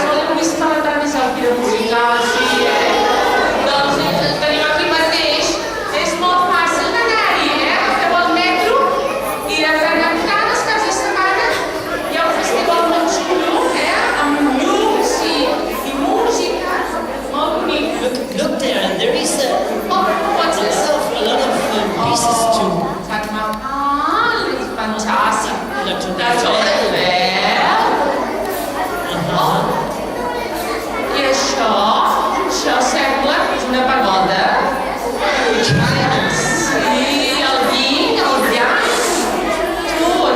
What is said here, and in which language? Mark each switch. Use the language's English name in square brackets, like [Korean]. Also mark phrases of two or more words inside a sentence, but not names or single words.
[Catalan] Voleu visitar la tarda més al Fira Musical? Sí, Doncs tenim aquí mateix. És molt fàcil d'anar-hi, Agafeu el metro i de tant en tant, els caps de setmana, hi ha un festival molt xulo, amb llums i música. Molt bonic. [English] Look there, and there is Oh, what's this? a lot of pieces too. [Catalan] Taj Mahal, és fantàstic. La Torre La Torre Eiffel. I això sembla que és una pagoda. Sí, el vi, el llaç, tot.